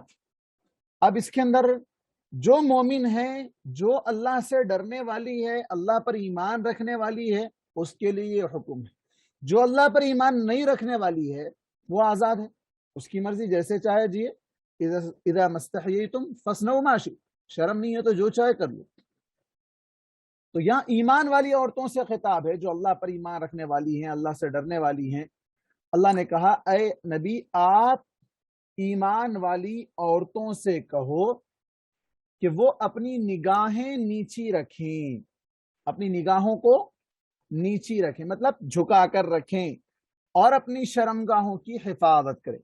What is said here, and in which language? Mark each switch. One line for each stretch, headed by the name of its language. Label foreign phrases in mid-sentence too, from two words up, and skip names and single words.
Hindi: अब इसके अंदर जो मोमिन है, जो अल्लाह से डरने वाली है, अल्लाह पर ईमान रखने वाली है, उसके लिए ये हुक्म है। जो अल्लाह पर ईमान नहीं रखने वाली है वो आज़ाद है, उसकी मर्जी, जैसे चाहे जिए।
Arabic: إذا ما استحييتم فاصنعوا ما شئتم,
Hindi: शर्म नहीं है तो जो चाहे कर लो। तो यहाँ ईमान वाली औरतों से खिताब है जो अल्लाह पर ईमान रखने वाली हैं, अल्लाह से डरने वाली हैं। अल्लाह ने कहा, ऐ नबी, आप ईमान वाली औरतों से कहो कि वो अपनी निगाहें नीची रखें, अपनी निगाहों को नीची रखें, मतलब झुका कर रखें, और अपनी शर्मगाहों की हिफाजत करें।